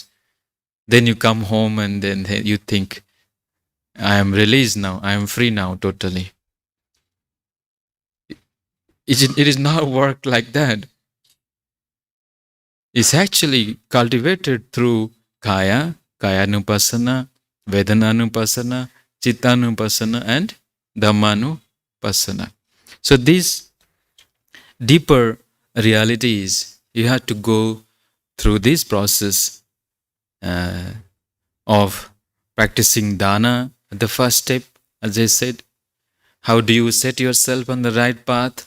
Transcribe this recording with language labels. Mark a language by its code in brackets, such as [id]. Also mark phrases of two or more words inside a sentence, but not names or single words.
[en] Then you come home and then you think, I am released now, I am free now totally. It is not worked like that. It's actually cultivated through [pi] kaya, kayanupassana, vedananupassana, chittanupassana, [en] and dhammanupassana. So these deeper realities, you have to go through this process of practicing dana. The first step, as I said, how do you set yourself on the right path?